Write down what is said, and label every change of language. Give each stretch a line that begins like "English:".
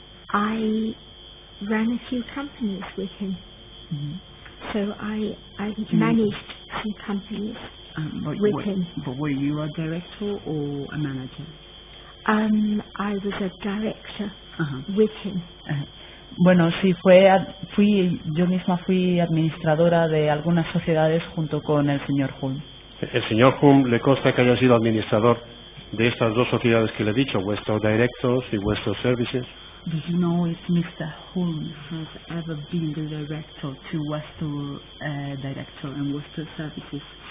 English: I ran a few companies with him. So I managed some companies with him. But were you a director or a manager? I was a director with him.
Spanish: Bueno, sí, yo misma fui administradora de algunas sociedades junto con el señor Hume. El señor Hume le consta que haya sido administrador de estas dos sociedades que le he dicho, Westour Directors y Westour Services.
English: Do you know if Mr. Hume has ever been the director to Westour Director and Westour Services?